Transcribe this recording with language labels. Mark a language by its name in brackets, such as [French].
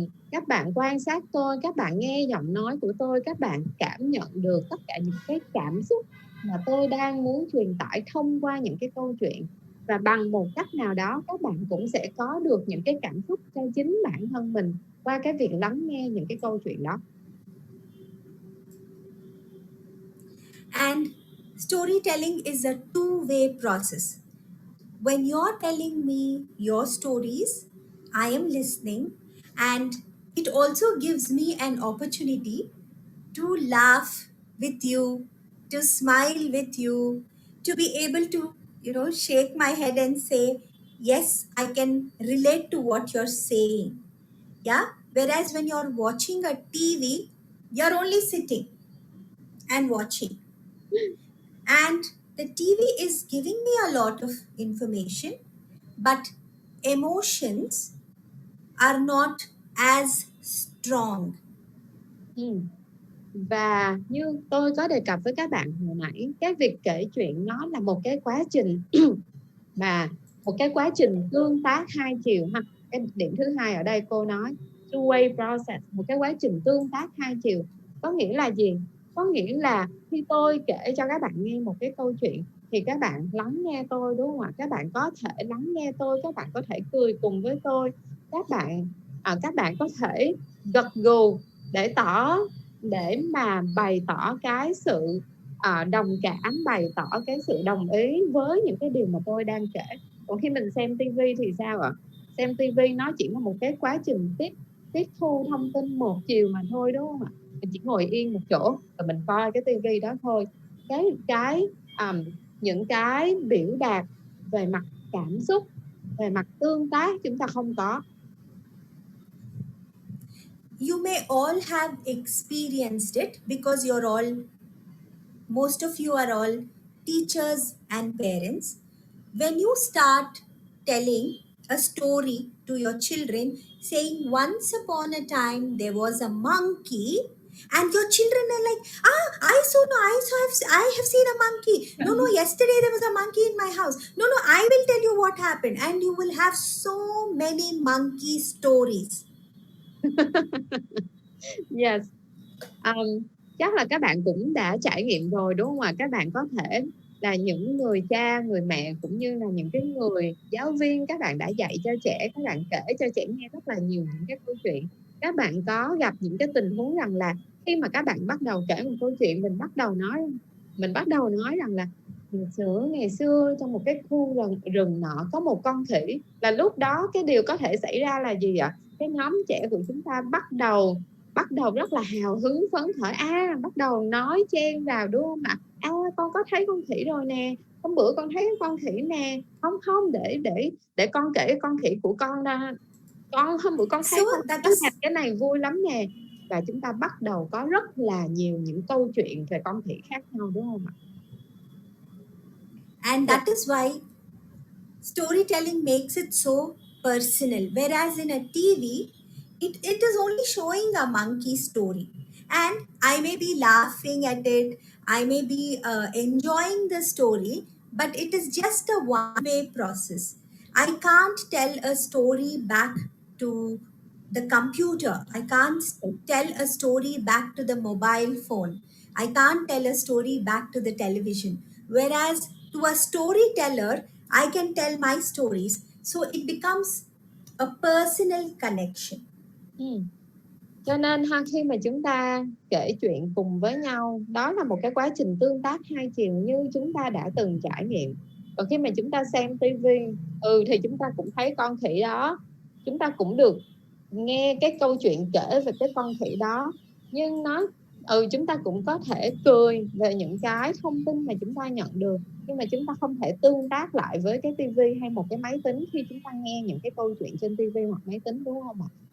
[Vietnamese] Các bạn quan sát tôi, các bạn nghe giọng nói của tôi, các bạn cảm nhận được tất cả những cái cảm xúc mà tôi đang muốn truyền tải thông qua những cái câu chuyện. Và bằng một cách nào đó các bạn cũng sẽ có được những cái cảm xúc cho chính bản thân mình qua cái việc lắng nghe những cái câu chuyện đó. [English] And storytelling is a two-way process. When you're telling me your stories, I am listening, and it also gives me an opportunity to laugh with you, to smile with you, to be able to, shake my head and say, yes, I can relate to what you're saying. Yeah. Whereas when you're watching a TV, you're only sitting and watching. And the TV is giving me a lot of information, but emotions are not as strong. Ừ. [Vietnamese] Và như tôi có đề cập với các bạn hồi nãy, cái việc kể chuyện nó là một cái quá trình mà một cái quá trình tương tác hai chiều ha. Cái điểm thứ hai ở đây cô nói [English] two-way process, [Vietnamese] một cái quá trình tương tác hai chiều. Có nghĩa là gì? Có nghĩa là khi tôi kể cho các bạn nghe một cái câu chuyện thì các bạn lắng nghe tôi, đúng không ạ? Các bạn có thể lắng nghe tôi, các bạn có thể cười cùng với tôi, các bạn có thể gật gù để mà bày tỏ cái sự đồng cảm, bày tỏ cái sự đồng ý với những cái điều mà tôi đang kể. Còn khi mình xem tivi thì sao ạ? Xem tivi nó chỉ là một cái quá trình tiếp thu thông tin một chiều mà thôi, đúng không ạ? Mình chỉ ngồi yên một chỗ và mình coi cái tivi đó thôi. Cái những cái biểu đạt về mặt cảm xúc, về mặt tương tác chúng ta không có. [English] You may all have experienced it because most of you are all teachers and parents. When you start telling a story to your children, saying, once upon a time there was a monkey, and your children are like, I have seen a monkey. No, no, yesterday there was a monkey in my house. No, no, I will tell you what happened. And you will have so many monkey stories. Yes. [Vietnamese] Chắc là các bạn cũng đã trải nghiệm rồi, đúng không ạ? Các bạn có thể là những người cha, người mẹ cũng như là những cái người giáo viên, các bạn đã dạy cho trẻ, các bạn kể cho trẻ nghe rất là nhiều những cái câu chuyện. Các bạn có gặp những cái tình huống rằng là khi mà các bạn bắt đầu kể một câu chuyện, mình bắt đầu nói rằng là ngày xưa trong một cái khu rừng nọ có một con khỉ, là lúc đó cái điều có thể xảy ra là gì ạ? Cái nhóm trẻ của chúng ta bắt đầu rất là hào hứng phấn khởi, bắt đầu nói chen vào, đúng không ạ? Con có thấy con khỉ rồi nè, hôm bữa con thấy con khỉ nè, không để con kể con khỉ của con ra, con hôm bữa con thấy [English] So [Vietnamese] con [English] that [Vietnamese] nó làm [English] is [Vietnamese] cái này vui lắm nè. Và chúng ta bắt đầu có rất là nhiều những câu chuyện về con khỉ khác nhau, đúng không ạ? [English] and that is why storytelling makes it so personal. Whereas in a TV, it is only showing a monkey story. And I may be laughing at it, I may be enjoying the story, but it is just a one way process. I can't tell a story back to the computer. I can't tell a story back to the mobile phone. I can't tell a story back to the television. Whereas to a storyteller, I can tell my stories. So it becomes a personal connection. Ừ. [Vietnamese] Cho nên khi mà chúng ta kể chuyện cùng với nhau, đó là một cái quá trình tương tác hai chiều như chúng ta đã từng trải nghiệm. Còn khi mà chúng ta xem tivi, thì chúng ta cũng thấy con khỉ đó, chúng ta cũng được nghe cái câu chuyện kể về cái con khỉ đó, nhưng chúng ta cũng có thể cười về những cái thông tin mà chúng ta nhận được, nhưng mà chúng ta không thể tương tác lại với cái tivi hay một cái máy tính khi chúng ta nghe những cái câu chuyện trên tivi hoặc máy tính, đúng không ạ?